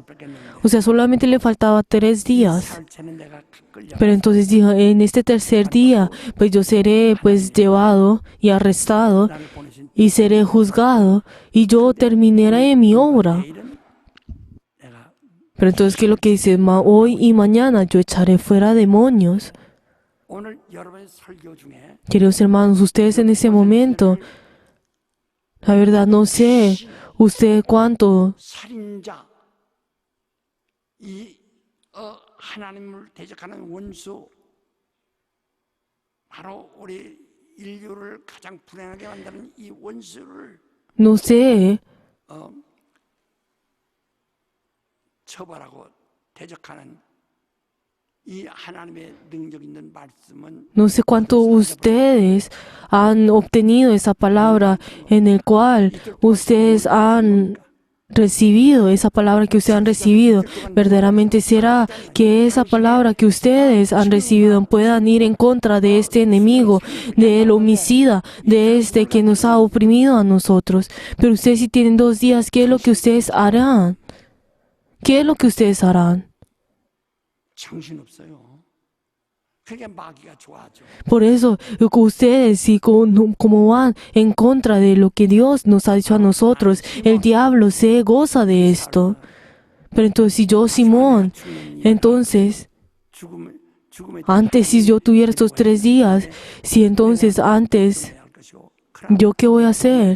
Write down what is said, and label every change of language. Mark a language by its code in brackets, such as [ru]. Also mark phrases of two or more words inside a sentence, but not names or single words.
[es] O sea, solamente le faltaba 3 días. Pero entonces dijo, en este tercer día, pues yo seré llevado y arrestado y seré juzgado y yo terminaré mi obra. Pero entonces, ¿qué es lo que dice? Hoy y mañana yo echaré fuera demonios. Queridos hermanos, ustedes en ese momento, la verdad no sé, usted cuánto [ko] 살인자 이 하나님을 대적하는 원수 바로 우리 인류를 가장 불행하게 만드는 이 원수를 [es] no sé, [ko] 처벌하고 대적하는 이 하나님의 능력 있는 말씀은 [es] no sé cuánto ustedes han obtenido esa palabra en el cual ustedes han recibido, esa palabra que ustedes han recibido, verdaderamente será que esa palabra que ustedes han recibido puedan ir en contra de este enemigo, del homicida, de este que nos ha oprimido a nosotros. Pero ustedes si tienen 2 días, ¿qué es lo que ustedes harán? ¿Qué es lo que ustedes harán? [ko] 정신없어요. 그게 마귀가 좋아하죠. [es] Por eso, ustedes, si como van en contra de lo que Dios nos ha dicho a nosotros, el diablo se goza de esto. Pero entonces, si yo, Simón, entonces, antes si yo tuviera estos 3 días, si entonces antes, ¿yo qué voy a hacer?